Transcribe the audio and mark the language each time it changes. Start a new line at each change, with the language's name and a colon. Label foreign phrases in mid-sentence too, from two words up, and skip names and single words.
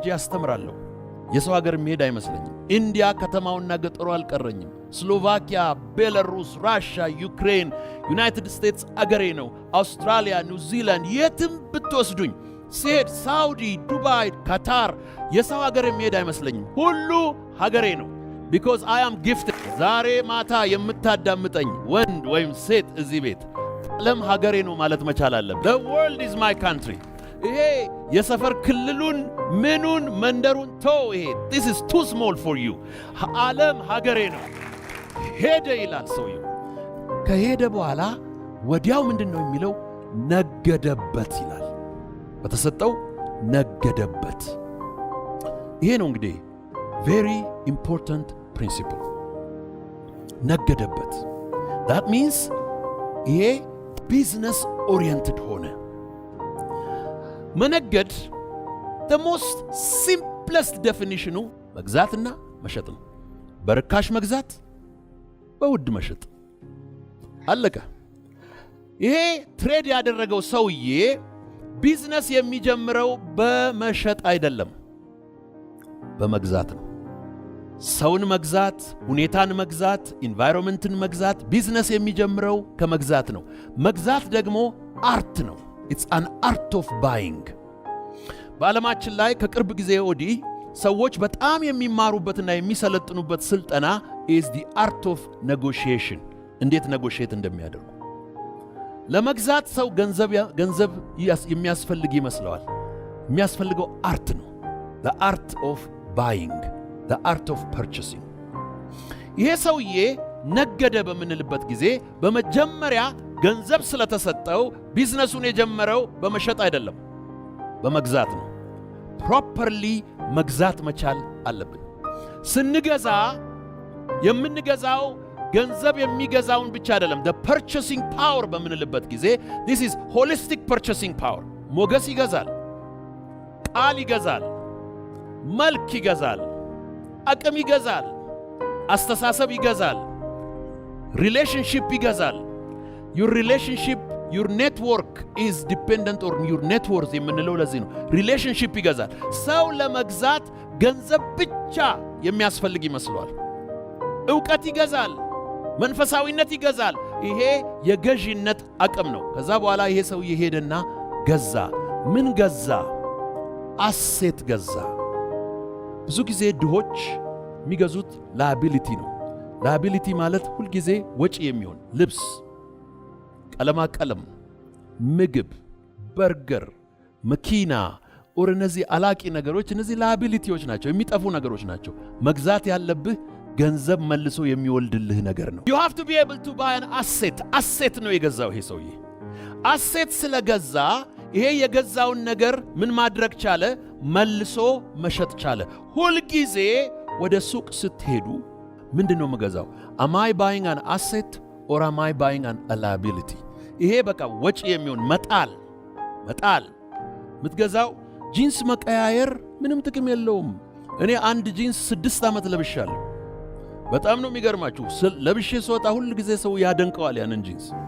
Amharic: አስተምራለሁ። የሰው ሀገር የሚሄድ አይመስለኝም። ኢንዲያ ከተማውና ገጠሩ አልቀረኝም። ስሎቫኪያ፣ ቤላሩስ፣ ራሽያ፣ ዩክሬን፣ ዩናይትድ ስቴትስ አገሬ ነው። አውስትራሊያ፣ ኒውዚላንድ፣ የትም ብትወስዱኝ ሲሄድ ሳውዲ፣ ዱባይ፣ ካታር የሰው ሀገር የሚሄድ አይመስለኝም። ሁሉ ሀገሬ ነው።
English: because I am gifted።
Amharic: ዛሬ ማታ የምታዳምጠኝ ወንድ ወይም ሴት እዚህ ቤት ዓለም ሀገሬ ነው ማለት መቻል አለብን።
English: the world is my country።
Amharic: ይሄ የሰፈር ክልሉን ምኑን መንደሩን ተው። ይሄ
English: this is too small for you።
Amharic: ዓለም ሀገሬ ነው። ሄደ ይላል ሰውየው። ከሄደ በኋላ ወዲያው ምንድነው የሚለው? ነገደበት ይላል። በተሰጠው ነገደበት። ይሄ ነው እንግዲህ
English: very important principle።
Amharic: ነገደበት
English: that means
Amharic: ይሄ
English: business oriented
Amharic: ሆነ። መነገድ
English: the most simplest definition
Amharic: መግዛትና መሸጥ ነው። በርካሽ መግዛት፣ በውድ መሸጥ፣ አለቀ። ይሄ ትሬድ ያደረገው ሰውዬ ቢዝነስ የሚጀምረው በመሸጥ አይደለም፣ በመግዛት ነው። ሰውን መግዛት፣ ሁኔታን መግዛት፣ ኢንቫይሮንመንትን መግዛት። ቢዝነስ የሚጀምረው ከመግዛት ነው። መግዛት ደግሞ አርት ነው።
English: it's an art of buying።
Amharic: በዓለማችን ላይ ከቅርብ ጊዜ ወዲህ ሰዎች በጣም የሚማሩበትና የሚሰለጥኑበት ስልጠና
English: is the art of negotiation።
Amharic: እንዴት negotiate እንደሚያደርጉ። ለመግዛት ሰው ገንዘብ የሚያስፈልግ ይመስለዋል። የሚያስፈልገው አርት ነው።
English: the art of buying, the art of purchasing።
Amharic: ይሄ ሰውዬ ነገደ በምንልበት ጊዜ በመጀመሪያ ገንዘብ ስለተሰጠው ቢዝነሱን የጀመረው በመሸጥ አይደለም፣ በመግዛት ነው። ፕሮፐርሊ መግዛት መቻል አለብን። ስንገዛ የምንገዛው ገንዘብ የሚገዛውን ብቻ አይደለም።
English: the purchasing power
Amharic: በምንልበት ጊዜ
English: this is holistic purchasing power።
Amharic: ሞገስ ይገዛል፣ ቃል ይገዛል፣ መልክ ይገዛል፣ አቅም ይገዛል፣ አስተሳሰብ ይገዛል፣ ሪሌሽንሺፕ ይገዛል።
English: your relationship, your network is dependent on your net worth
Amharic: የምንለው ለዚህ ነው። ሪሌሽንሺፕ ይገዛል። ሰው ለመግዛት ገንዘብ ብቻ የሚያስፈልግ ይመስለዋል። ዕውቀት ይገዛል፣ መንፈሳዊነት ይገዛል። ይሄ የገዢነት አቅም ነው። ከዛ በኋላ ይሄ ሰው ሄደና ገዛ። ምን ገዛ? አሴት ገዛ። ብዙ ጊዜ ድሆች የሚገዙት ላያቢሊቲ ነው። ላያቢሊቲ ማለት ሁልጊዜ ወጪ የሚሆን ልብስ፣ ቀለማ ቀለም፣ ምግብ፣ በርገር፣ መኪና ኦር እነዚህ አላቂ ነገሮች፣ እነዚህ ላያቢሊቲዎች ናቸው፣ የሚጠፉ ነገሮች ናቸው። መግዛት ያለብህ ገንዘብ መልሶ የሚወልድልህ ነገር ነው።
English: you have to be able to buy an asset።
Amharic: አሴት ነው የገዛው ይሄ ሰውዬ። አሴት ስለገዛ ይሄ የገዛውን ነገር ምን ማድረግ ቻለ? መልሶ መሸጥ ቻለ። ሁልጊዜ ወደ ሱቅ ስትሄዱ ምንድነው የምገዛው?
English: am I buying an asset or am I buying an liability?
Amharic: ይሄ በቃ ወጪ የሚሆን መጣል ምትገዛው። ጂንስ መቀያየር ምንም ጥቅም የለውም። እኔ አንድ ጂንስ 6 ዓመት ለብሻለሁ። በጣም ነው የሚገርማችሁ። ለብሼ ስወጣ ሁሉ ጊዜ ሰው ያደንቀዋል ያንን ጂንስ።